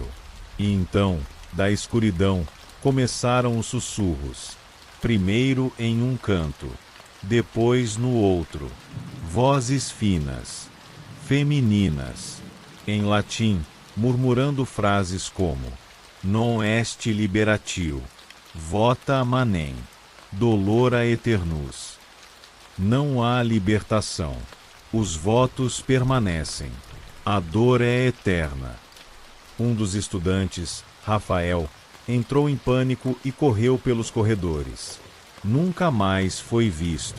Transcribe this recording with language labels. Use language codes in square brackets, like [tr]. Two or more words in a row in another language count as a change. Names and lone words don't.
[pt] E então, da escuridão, começaram os sussurros. Primeiro em um canto, depois no outro. Vozes finas, femininas, em latim, murmurando frases como [la] non est liberatio, vota manem, dolora eternus. [pt] Não há libertação. Os votos permanecem. A dor é eterna. Um dos estudantes, Rafael, entrou em pânico e correu pelos corredores. Nunca mais foi visto.